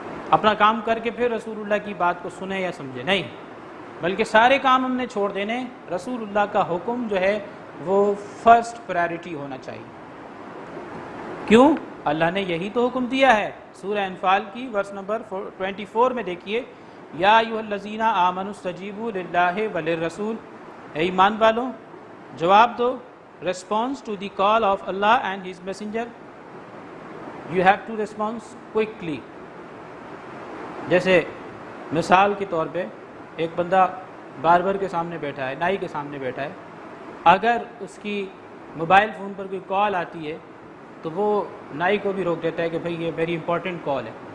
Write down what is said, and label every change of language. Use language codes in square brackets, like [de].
[ur] اپنا کام کر کے پھر رسول اللہ کی بات کو سنیں یا سمجھیں، نہیں، بلکہ سارے کام ہم نے چھوڑ دینے، رسول اللہ کا حکم جو ہے وہ فرسٹ پرائرٹی ہونا چاہیے۔ کیوں؟ اللہ نے یہی تو حکم دیا ہے۔ سورہ انفال کی ورس نمبر 24 میں دیکھیے، [ar] یا ایھا الذین آمنوا استجیبوا للہ وللرسول، [ur] اے ایمان والوں جواب دو، [en] response to the call of Allah and His Messenger. You have to respond quickly. [ur] جیسے مثال کے طور پہ ایک بندہ باربر کے سامنے بیٹھا ہے، نائی کے سامنے بیٹھا ہے، اگر اس کی موبائل فون پر کوئی کال آتی ہے تو وہ نائی کو بھی روک دیتا ہے کہ بھئی یہ [en] very important call [ur] ہے،